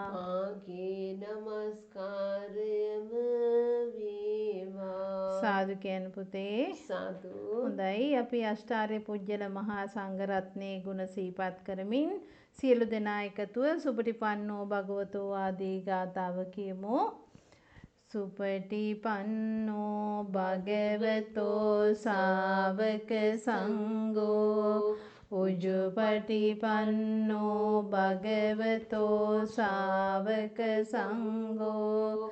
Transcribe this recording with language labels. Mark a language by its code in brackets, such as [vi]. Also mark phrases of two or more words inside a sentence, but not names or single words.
[si] මාගේ නමස්කාරයම වේවා සාදු කියන පුතේ සාදු හොඳයි අපි අෂ්ටාර්ය පුජ්‍යල මහා සංඝරත්නයේ ගුණ සිහිපත් කරමින් සියලු දෙනා එකතුව [pi] සුපටිපන්නෝ භගවතෝ [si] ආදී ගාතාව කියමු [pi] සුපටිපන්නෝ භගවතෝ සාවක සංඝෝ උජුපටිපන්නෝ භගවතෝ සාවක සංඝෝ